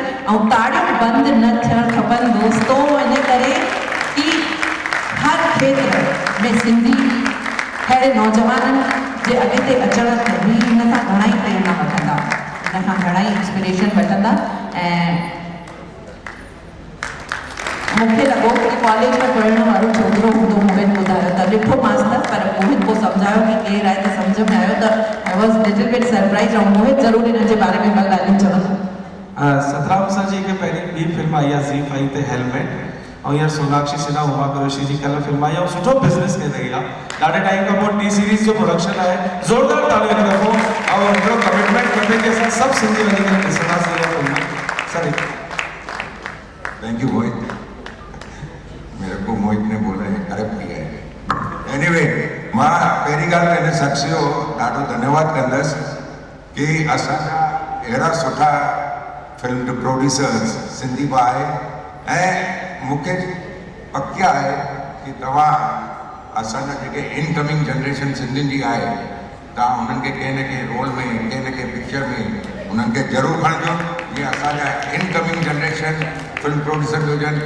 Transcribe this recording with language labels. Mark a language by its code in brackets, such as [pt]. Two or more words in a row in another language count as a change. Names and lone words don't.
[sd] ऐं ताड़ियूं बंदि न थियणु खपनि दोस्तो, इन करे कि हर खेत्र में सिंधी अहिड़े नौजवाननि जे अॻिते अचण ते बि हिन सां घणाई प्रेरणा वठंदा, हिन खां घणाई इंस्पिरेशन वठंदा। ऐं मूंखे लॻो कि कॉलेज में पढ़ण वारो छोकिरो हूंदो, मोहित ॿुधायो त ॾिठो मांसि त, पर मोहित पोइ सम्झायो कि केरु आहे, त सम्झ में आयो त [en] I was little bit surprise. [sd] ऐं मोहित ज़रूरु हिन जे बारे में ॿ ॻाल्हियूं चवंदो। सतराम सां जी हिकु पहिरीं ॿी फिल्म आई आहे ज़ी5 ते, हेलमेट, ऐं हींअर सोनाक्षी सिन्हा उमा कुरैशी जी कल्ह फिल्म आई, ऐं सुठो बिज़नेस कई रही आहे। ॾाढे टाइम खां पोइ टी सीरीज़ जो प्रोडक्शन आहे, ज़ोरदार तालियूं हिन दफ़ो, ऐं हिकिड़ो कमिटमेंट खपे कि असां सभु सिंधी वञी करे ॾिसंदासीं इहा फिल्म। सॉरी, [en] thank you [hi] मोहित, मेरे को मोहित ने बोला है करप्ट किया है। [sd] एनीवे, मां पहिरीं ॻाल्हि त हिन शख़्स जो ॾाढो धन्यवाद कंदसि कि असांजा अहिड़ा सुठा [en] film producers [sd] सिंधी बि आहे, ऐं मूंखे पक आहे कि तव्हां असांजा जेके [en] incoming generation [sd] सिंधियुनि जी आहे, तव्हां उन्हनि खे कंहिं न कंहिं रोल में, कंहिं न कंहिं पिक्चर में उन्हनि खे ज़रूरु खणिजो, जीअं असांजा [en] incoming generation film producer [sd] बि हुजनि।